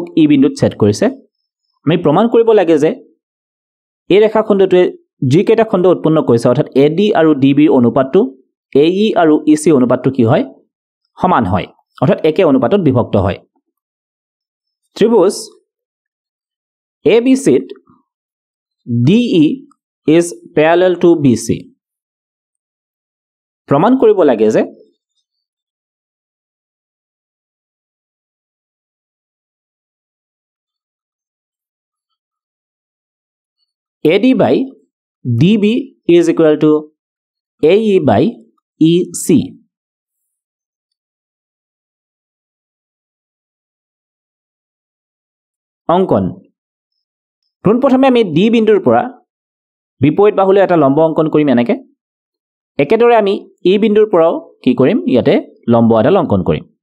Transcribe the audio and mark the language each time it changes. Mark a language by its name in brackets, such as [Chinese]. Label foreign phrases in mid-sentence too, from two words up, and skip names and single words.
[Assamese] E বিন্দুত ছেদ কৰিছে আমি প্ৰমাণ কৰিব লাগে যে এই ৰেখাখণ্ডটোৱে যিকেইটা খণ্ড উৎপন্ন কৰিছে অৰ্থাৎ AD আৰু DB অনুপাতটো AE আৰু EC অনুপাতটো কি হয় সমান হয় অৰ্থাৎ একে অনুপাতত বিভক্ত হয় ত্ৰিভুজ ABC ত [English] DE is parallel to BC [Assamese] প্ৰমাণ কৰিব লাগে যে [English] AD by DB is equal to AE by EC [Assamese] অংকন পোনপ্ৰথমে আমি D বিন্দুৰ পৰা বিপৰীত বাহুলৈ এটা লম্ব অংকন কৰিম এনেকে একেদৰে আমি E বিন্দুৰ পৰাও কি কৰিম ইয়াতে লম্ব এডাল অংকন কৰিম